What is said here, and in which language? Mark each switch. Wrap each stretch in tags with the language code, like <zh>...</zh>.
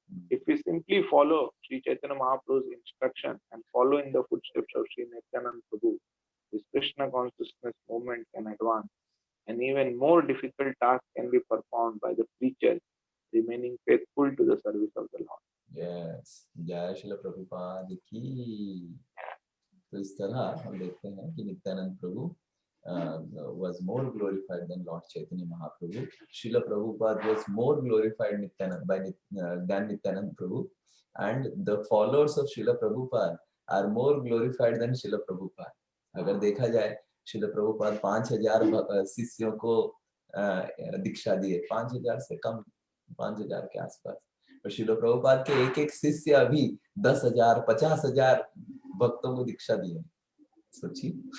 <en>If we simply follow Sri Chaitanya Mahaprabhu's instruction and follow in the footsteps of Sri Nityananda Prabhu, this Krishna consciousness movement can advance, and even more difficult tasks can be performed by the preacher remaining faithful to the service of the Lord. Yes,</en> <hi>जय श्रील प्रभुपाद की. तो इस तरह हम देखते हैं कि नित्यानंद प्रभु</hi> <en>was more glorified than</en> <hi>Lord Chaitanya Mahaprabhu.</hi> <en>Srila Prabhupada was more glorified than Nityanand Prabhu, and the followers of Srila Prabhupada are more glorified than Srila Prabhupada.</en> <hi>अगर देखा जाए श्रील प्रभुपाद 5000 शिष्यों को दीक्षा दिए, 5000 से कम, 5000 के आसपास, और श्रील प्रभुपाद के एक एक शिष्य अभी 10,000 50,000 भक्तों को दीक्षा दिए. सोचिए.</hi>